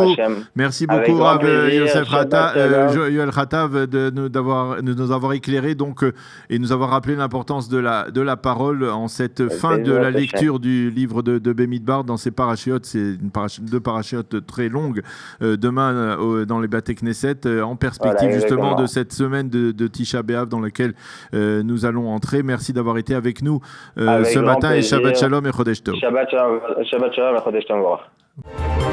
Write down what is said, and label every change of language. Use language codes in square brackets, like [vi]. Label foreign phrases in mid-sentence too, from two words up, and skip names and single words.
[fr] Merci beaucoup, Rav Yosef Yoel Khatav, de nous avoir éclairé donc, et nous avoir rappelé l'importance de la parole en cette fin de la lecture du livre de Bemidbar dans ces parachiotes. C'est deux parachiotes très longues demain dans les [he] בתי כנסת, [fr] en perspective justement de cette semaine de Tisha B'Av dans laquelle nous allons entrer. Merci d'avoir été avec nous ce matin, et [he] שבת שלום. et חודש טוב. שבת שלום et חודש טוב.